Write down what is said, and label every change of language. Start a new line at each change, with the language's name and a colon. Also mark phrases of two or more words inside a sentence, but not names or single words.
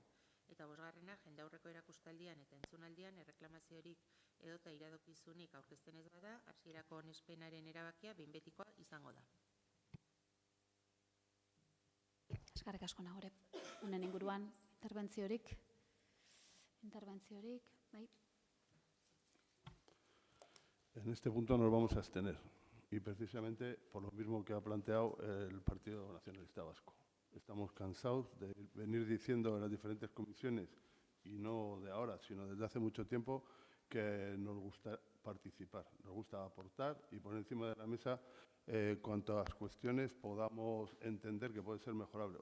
Basque: Eta bosgarrena, jendaurreko erakustaldian eta entzunaldian erreklamaziorik edota iradokizunik aurkezten ez bada, hasierako onespenaren erabakia behin betikoa izango da. Eskerrik asko Nagore. Honen inguruan interbentziorik, bai.
Spanish: En este punto nos vamos a abstener y precisamente por lo mismo que ha planteado el Partido Nacionalista Vasco. Estamos cansados de venir diciendo en las diferentes comisiones, y no de ahora, sino desde hace mucho tiempo, que nos gusta participar, nos gusta aportar y poner encima de la mesa cuantas cuestiones podamos entender que puede ser mejorable.